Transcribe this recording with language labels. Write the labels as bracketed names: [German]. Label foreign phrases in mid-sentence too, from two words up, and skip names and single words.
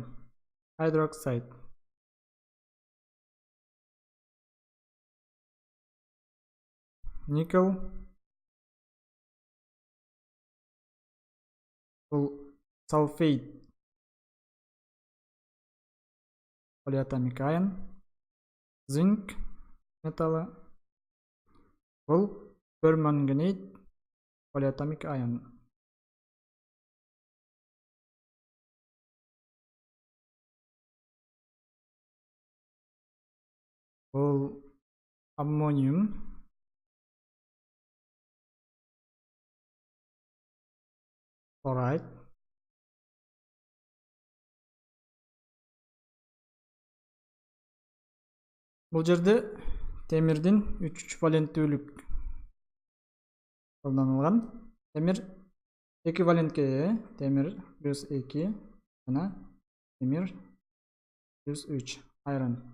[English] Hydroxide. Nickel. [Kyrgyz] Бул [English] sulfate polyatomic ion. Zinc металы. Бул permanganate polyatomic ion. [Kyrgyz] Бул ammonium. [English] Chloride. [Kyrgyz] Бул жерде темирдин 3 валенттүүлүк колдонулган. Темир 2 валентке ээ, темир плюс 2 жана темир плюс 3 iron.